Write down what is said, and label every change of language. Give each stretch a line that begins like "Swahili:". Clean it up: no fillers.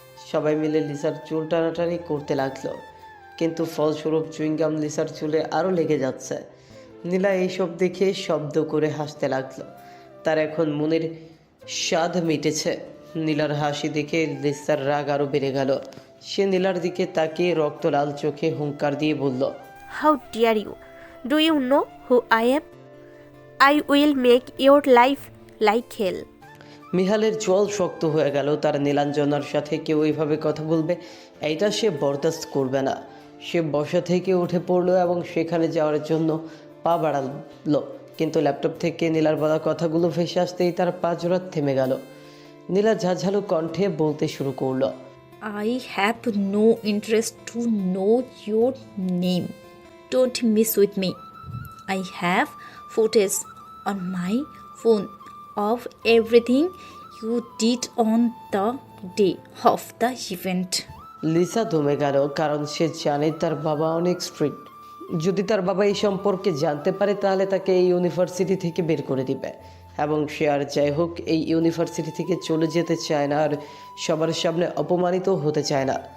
Bangla: সবাই মিলে লিসার চুল টানাটানি করতে লাগলো, কিন্তু ফলস্বরূপ চুইংগাম লিসার চুলে আরও লেগে যাচ্ছে। নীলা এইসব দেখে শব্দ করে হাসতে লাগলো। তার এখন মনের স্বাদ মিটেছে। নীলার হাসি দেখে লিসার রাগ আরও বেড়ে গেল। সে নীলার দিকে তাকিয়ে রক্ত লাল চোখে হুঙ্কার দিয়ে বলল,
English: How dare you? Do you know who I am? I will make your life like hell.
Bangla: মিহালের চোয়াল শক্ত হয়ে গেল। তার নীলাঞ্জনার সাথে কেউ এইভাবে কথা বলবে, এইটা সে বরদাস্ত করবে না। সে বসা থেকে উঠে পড়লো এবং সেখানে যাওয়ার জন্য পা বাড়ালো, কিন্তু ল্যাপটপ থেকে নীলার বলা কথাগুলো ভেসে আসতেই তার পা জোড়া থেমে গেল। নীলা ঝাঝালো কণ্ঠে বলতে শুরু করলো,
English: I have no interest to know your name. Don't mess with me. I have footage on my phone of everything you did on the day of the event.
Bangla: Lisa দমে গেল, কারণ সে জানে তার বাবা অনেক স্ট্রিক্ট। যদি তার বাবা এই সম্পর্কে জানতে পারে তাহলে তাকে এই ইউনিভার্সিটি থেকে বের করে দিবে, এবং সে আর যাই হোক এই ইউনিভার্সিটি থেকে চলে যেতে চায় না, আর সবার সামনে অপমানিত হতে চায় না।